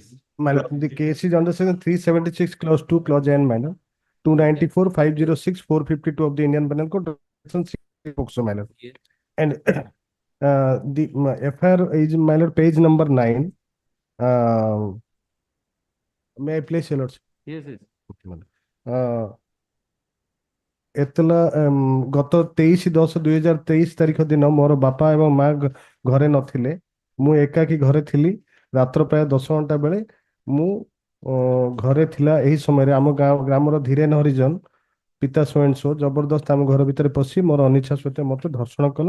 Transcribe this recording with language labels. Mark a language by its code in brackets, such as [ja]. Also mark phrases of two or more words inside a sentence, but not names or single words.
[en] My lord, the case is under section 376 clause 2 clause N minor 294 506 452 of the Indian Penal Code section 6 POCSO, my lord. Yes. And the FIR is, my lord, page number 9. May I place your lordship? Yes, yes. [or] ଏତଲା ଗତ 23/10/2023 ତାରିଖ ଦିନ ମୋର ବାପା ଏବଂ ମା ଘରେ ନଥିଲେ। ମୁଁ ଏକାକୀ ଘରେ ଥିଲି। ରାତ୍ର ପ୍ରାୟ 10 ଘଣ୍ଟା ବେଳେ ମୁଁ ଘରେ ଥିଲା। ଏହି ସମୟରେ ଆମ ଗ୍ରାମର ଧୀରେନ ହରିଜନ ପିତା ସୋ ଜବରଦସ୍ତ ଆମ ଘର ଭିତରେ ପଶି ମୋର ଅନିଚ୍ଛା ସତ୍ତ୍ୱେ ମୋତେ ଧର୍ଷଣ କଲା।